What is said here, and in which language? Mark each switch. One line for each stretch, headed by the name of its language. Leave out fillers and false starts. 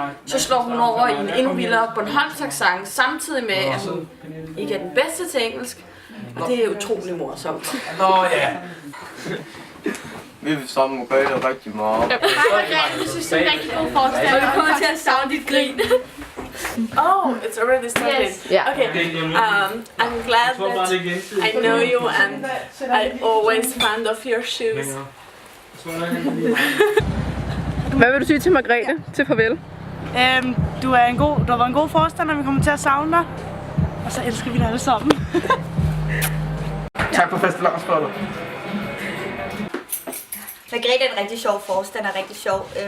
Danish: Så slår hun over i en endnu vildere Bornholmsk accent, samtidig med, at hun ikke er den bedste til engelsk. Og det er utrolig morsomt. Nå ja. Vi vil savne Margrethe rigtig meget. Hej Margrethe, jeg synes, det er en rigtig god forstander. Og vi kommer til at savne dit grin.
English: Oh, it's already started. Yes.
Danish: Ja.
English: Okay, I'm glad that I know you and I always fond of your shoes.
Danish: Hvad vil du sige til Margrethe til farvel? Du har været en god forstander, vi kommer til at savne dig. Og så elsker vi dig alle sammen. Tak for fastelavnsboller. Margrethe er en rigtig sjov forstander, rigtig sjov.